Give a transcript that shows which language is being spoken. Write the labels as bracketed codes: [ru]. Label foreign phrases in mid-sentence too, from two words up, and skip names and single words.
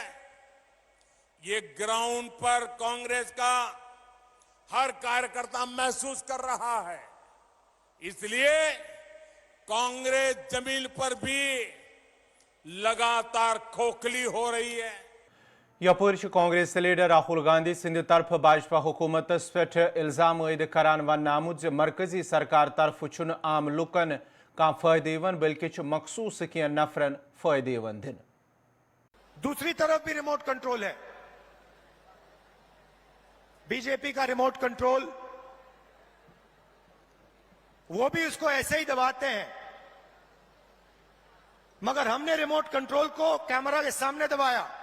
[hi] ये ग्राउंड पर कांग्रेस का हर कार्यकर्ता महसूस कर रहा है। इसलिए कांग्रेस जमीन पर भी लगातार खोखली हो रही है। [ks] यपर कांग्रेस लीडर राहुल गांधी सिंध तरफ भाजपा हुकूमत पे इल्जाम आयद करान वन आमुत मरकजी सरकार तरफ चुन आम लुकन का फायदे यवन बल्कि मखसूस कह नफरन फायदे यवन दिन। [hi] दूसरी तरफ भी [en] remote control [hi] है। बीजेपी का [en] remote control, [hi] वो भी उसको ऐसे ही दबाते हैं, मगर हमने [en] remote control [hi] को कैमरा के सामने दबाया।